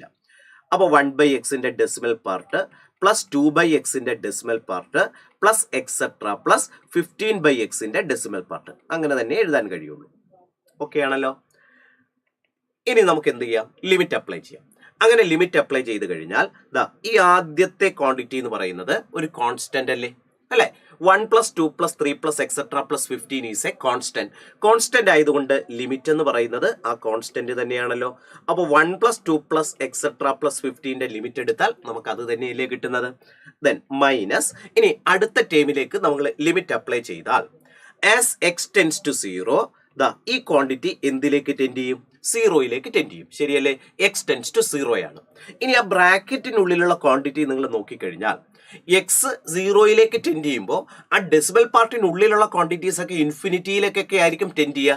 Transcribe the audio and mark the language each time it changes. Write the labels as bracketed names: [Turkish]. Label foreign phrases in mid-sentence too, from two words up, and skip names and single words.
[Malayalam] അപ്പൊ 1/xന്റെ [English] decimal part plus [Malayalam] 2/xന്റെ [English] decimal part plus etcetera plus [Malayalam] 15/xന്റെ [English] decimal part [Malayalam] അങ്ങനെ തന്നെ എഴുതാൻ കഴിയുള്ളൂ. ഓക്കെ ആണല്ലോ? ഇനി നമുക്ക് എന്ത് ചെയ്യാം? [English] limit apply [Malayalam] ചെയ്യാം. അങ്ങനെ [English] limit apply [Malayalam] ചെയ്ത് കഴിഞ്ഞാൽ ഈ ആദ്യത്തെ ക്വാണ്ടിറ്റി എന്ന് പറയുന്നത് ഒരു കോൺസ്റ്റന്റ് അല്ലേ? [English] 1 plus 2 plus 3 plus etc plus 15 is a constant. [Malayalam] Constant ആയതുകൊണ്ട് ലിമിറ്റ് എന്ന് പറയുന്നത് ആ കോൺസ്റ്റന്റ് തന്നെയാണല്ലോ. അപ്പോൾ [English] 1 plus 2 plus etc plus 15 [Malayalam] ലിമിറ്റ് എടുത്താൽ നമുക്ക് അത് തന്നെയല്ലേ കിട്ടുന്നത്. [English] then minus [Malayalam] ഇനി അടുത്ത ടേമിലേക്ക് നമ്മൾ [English] limit apply [Malayalam] ചെയ്താൽ [English] as x tends to 0 [Malayalam] ഈ ക്വാണ്ടിറ്റി എന്തിലേക്ക് ടെൻഡ് ചെയ്യും? സീറോയിലേക്ക് ടെൻഡ് ചെയ്യും. ശരിയല്ലേ? [English] x tends to 0 [Malayalam] ആണ്. ഇനി ആ ബ്രാക്കറ്റിനുള്ളിലുള്ള ക്വാണ്ടിറ്റി നിങ്ങൾ നോക്കിക്കഴിഞ്ഞാൽ എക്സ് സീറോയിലേക്ക് ടെൻഡ് ചെയ്യുമ്പോൾ ആ ഡെസിമൽ പാർട്ടിനുള്ളിലുള്ള ക്വാണ്ടിറ്റീസ് ഒക്കെ ഇൻഫിനിറ്റിയിലേക്കൊക്കെ ആയിരിക്കും ടെൻഡ് ചെയ്യുക.